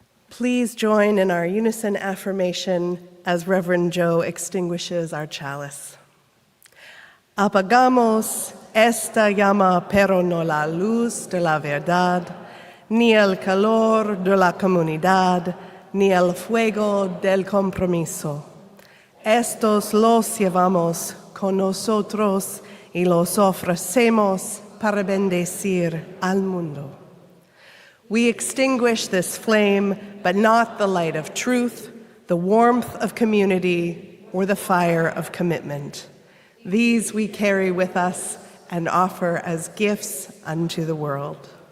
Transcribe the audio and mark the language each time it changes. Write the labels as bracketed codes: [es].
[en] Please join in our unison affirmation as Reverend Joe extinguishes our chalice. [es] Apagamos Esta llama pero no la luz de la verdad, ni el calor de la comunidad, ni el fuego del compromiso. Estos los llevamos con nosotros y los ofrecemos para bendecir al mundo. [en] We extinguish this flame, but not the light of truth, the warmth of community, or the fire of commitment. These we carry with us and offer as gifts unto the world.